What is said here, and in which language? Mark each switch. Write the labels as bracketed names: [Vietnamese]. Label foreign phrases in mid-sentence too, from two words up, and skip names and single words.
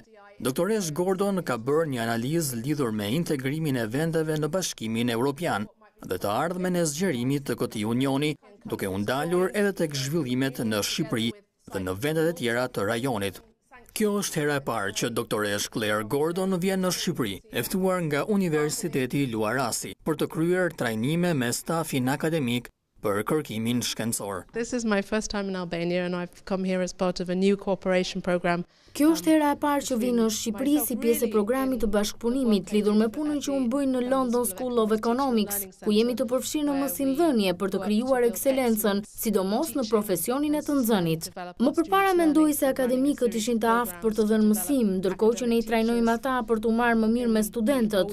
[Albanian] Doktoresh Gordon ka bërë një analizë lidhur me integrimin e vendeve në Bashkimin Evropian dhe të ardhmen e zgjerimit të këtij unioni, duke u ndalur edhe tek zhvillimet në Shqipëri dhe në vendet e tjera të rajonit. Kjo është hera e parë që doktoresh Claire Gordon vjen në Shqipëri, e ftuar nga Universiteti Luarasi, për të kryer trajnime me stafin akademik për kërkimin shkencor. [English] This is my first time in Albania and I've come here as part of a new cooperation program. [Albanian] Kjo është hera e parë që vi në Shqipëri si pjesë e programit të bashkëpunimit lidhur me punën që unë bëj në London School of Economics, ku jemi të përfshirë në mësimdhënie për të krijuar ekselencën, sidomos në profesionin e të nxënit. Më përpara mendoj se akademikët ishin të aftë për të dhënë mësim, ndërkohë që ne i trajnojmë ata për të marrë më mirë me studentët.